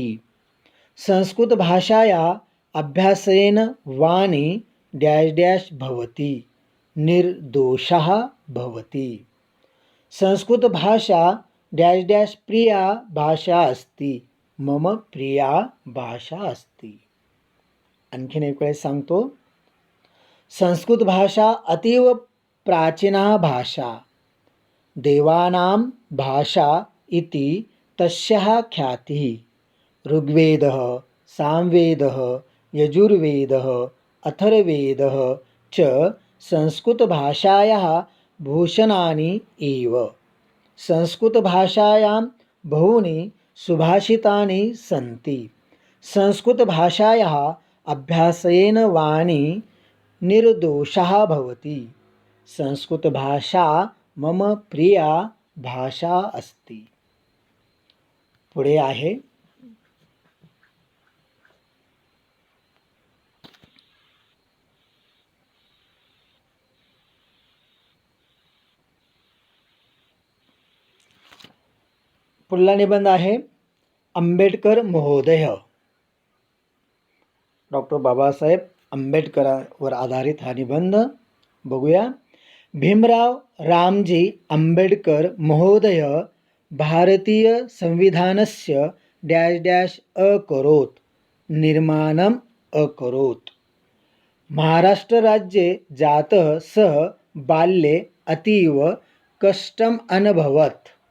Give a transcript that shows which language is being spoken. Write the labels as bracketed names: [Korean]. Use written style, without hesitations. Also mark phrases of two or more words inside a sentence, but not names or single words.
[Sanskrit] संस्कृतभाषायाः अभ्यासेन वाणी [English] dash dash [Sanskrit] भवति निर्दोषः भवति. संस्कृतभाषा [English] dash dash [Sanskrit] प्रिया भाषा अस्ति मम प्रिया भाषा अस्ति. [Marathi] आणखीन एक वेळेस सांगतो. [Sanskrit] संस्कृत भाषा अतीव प्राचीना भाषा देवानां भाषा इति तस्याः ख्यातिः ऋग्वेदः सामवेदः यजुर्वेदः अथर्ववेदः च संस्कृतभाषायाः भूषणानि एव. संस्कृतभाषायां बहूनि सुभाषितानि सन्ति. संस्कृतभाषायाः अभ्यासेन वाणी निर्दोषः भवति. संस्कृतभाषा मम प्रिया भाषा अस्ति. [Marathi] पुढे आहे पुढला निबंध आहे आंबेडकर महोदय. डॉक्टर बाबासाहेब आंबेडकरांवर आधारित हा निबंध बघूया. [Sanskrit] भीमराव रामजी आंबेडकर महोदय भारतीय संविधानस्य [English] dash dash [Sanskrit] अकरोत् निर्माणम् अकरोत्. महाराष्ट्र राज्ये जातः सः बाल्ये अतीव कष्टम् अनुभवत्.